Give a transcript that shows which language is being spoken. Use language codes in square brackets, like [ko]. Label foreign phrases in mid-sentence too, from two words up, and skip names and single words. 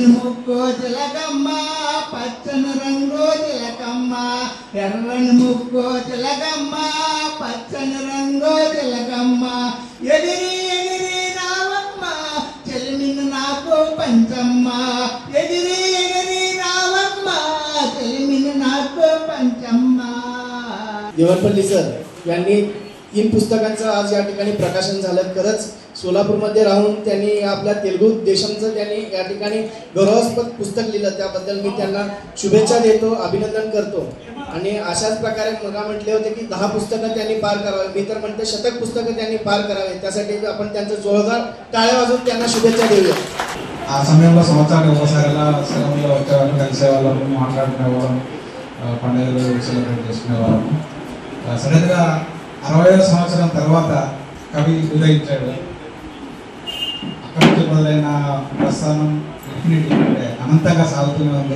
[te] ముక్కు చిలకమ్మ, పచ్చని రంగు చిలకమ్మ, ఎర్రని ముక్కు చిలకమ్మ, పచ్చని రంగు చిలకమ్మ, ఎగిరి ఎగిరి రావమ్మ చెలిమిని నాకు పంచమ్మ, ఎగిరి ఎగిరి రావమ్మ చెలిమిని నాకు పంచమ్మ। [mr] देवनपल्ली सर यांनी 3 पुस्तकांचं आज या ठिकाणी प्रकाशन झालं। खरंच सोलापूरमध्ये राहून त्यांनी आपल्या तेलुगू देशमचं त्यांनी या ठिकाणी गौरवास्पद पुस्तक लिहिलं, त्याबद्दल मी त्यांना शुभेच्छा देतो, अभिनंदन करतो। आणि अशाच प्रकारे मला म्हटले होते की 10 पुस्तकं त्यांनी पार करावे, मी तर म्हणते शतक पुस्तकं त्यांनी पार करावे, त्यासाठी आपण त्यांचं जोरदार टाळ्या वाजवून त्यांना शुभेच्छा देऊया। [te] ఆ సమయంలో సంవత్సరానికి ఒకసారిలా సెలవుల్లో వచ్చేవాళ్ళం, కలిసేవాళ్ళము, మాట్లాడుకునేవాళ్ళం, పండుగలు సెలబ్రేట్ చేసుకునేవాళ్ళం। సడన్గా 60వ సంవత్సరం తర్వాత కవి ఉదయించాడు। అక్కడి నుంచి మొదలైన ప్రస్థానం ఇన్ఫినిటీ అంటే అనంతంగా సాగుతూనే ఉంది।